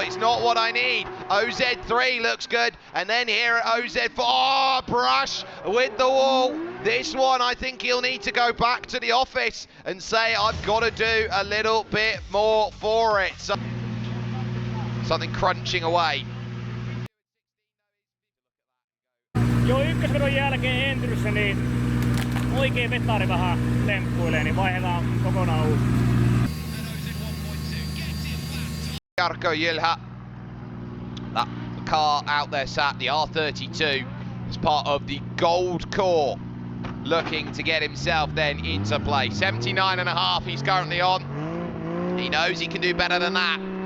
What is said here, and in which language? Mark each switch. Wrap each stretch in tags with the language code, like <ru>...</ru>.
<en>It's not what I need. OZ3 looks good. And then here at OZ4, oh, brush with the wall. This one, I think he'll need to go back to the office and say, I've got to do a little bit more for it. So, something crunching away.</en> <fi>Joo, ykkösvedon jälkeen Entryssä niin oikein vetari vähän temppuilee, niin vaihdetaan kokonaan uusi.</fi> <en>Jarkko Jylhä, that car out there sat, the R32, as part of the gold core, looking to get himself then into play. 79.5 he's currently on. He knows he can do better than that.</en>